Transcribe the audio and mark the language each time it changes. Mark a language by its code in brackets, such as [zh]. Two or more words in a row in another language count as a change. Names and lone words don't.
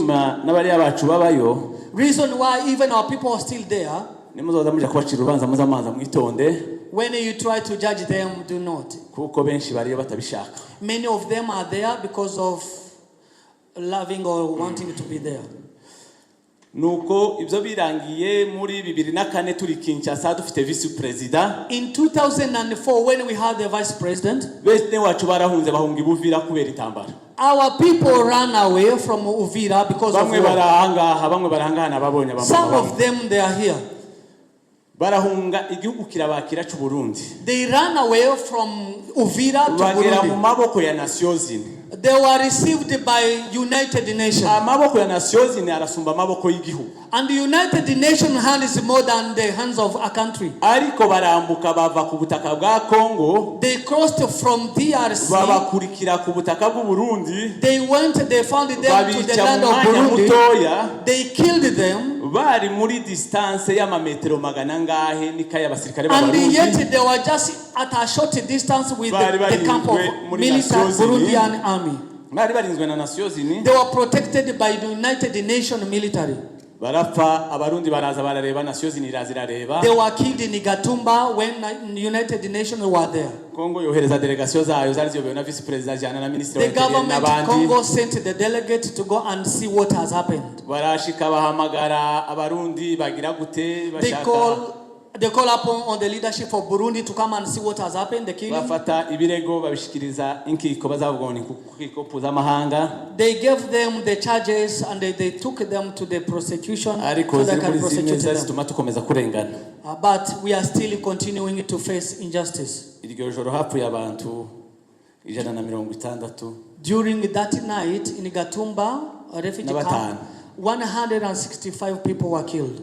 [en] Reason why even our people are still there. When you try to judge them, do not. Many of them are there because of loving or wanting to be there. [rn] Nuko ibyo birangiye muri 2004 turi Kinshasa dufite [en] vice president. In 2004 when we had the vice president, [rn] bene wacu barahunze bahunga ibuvira kubera itambara. [en] Our people ran away from Uvira because of war. [rn] Bamwe barahangana babonye abamama. [en] Some of them they are here. [rn] Barahunga igihugu kirabakira cy'u Burundi. [en] They ran away from Uvira to Burundi. [rn] Bagera mu maboko ya Nations Unies. [en] They were received by United Nations. [rn] Amaboko ya Nations Unies arasumba amaboko y'igihugu. [en] And the United Nations hand is more than the hands of a country. [rn] Ariko barambuka bava ku butaka bwa Congo. [en] They crossed from DRC. [rn] Babakurikira ku butaka bw'u Burundi. [en] They went, they found them to the land of Burundi. They killed them. [rn] Bari muri distance y'amametero magana ngahe nikaya abasirikare b'Abarundi. [en] And yet they were just at a short distance with the camp of military Burundian army. [rn] Bari barinzwe na Nations Unies. [en] They were protected by the United Nations military. [rn] Barapfa abarundi baraza barareba Nations Unies irazirareba. [en] They were killed in Gatumba when United Nations were there. [rn] Congo yohereza delegation zayo zari ziyobewe na [en] vice president [rn] jana na minister wa interior n'abandi. [en] The government Congo sent the delegate to go and see what has happened. [rn] Barashika bahamagara abarundi bagira gute bashaka. [en] They call upon on the leadership of Burundi to come and see what has happened, the killing. [rn] Bafata ibirego babishikiriza inkiko bazavugwa ni kukiko mpuzamahanga. [en] They gave them the charges and they took them to the prosecution so they can prosecute them. But we are still continuing to face injustice. During that night in Gatumba, a refugee camp, 165 people were killed.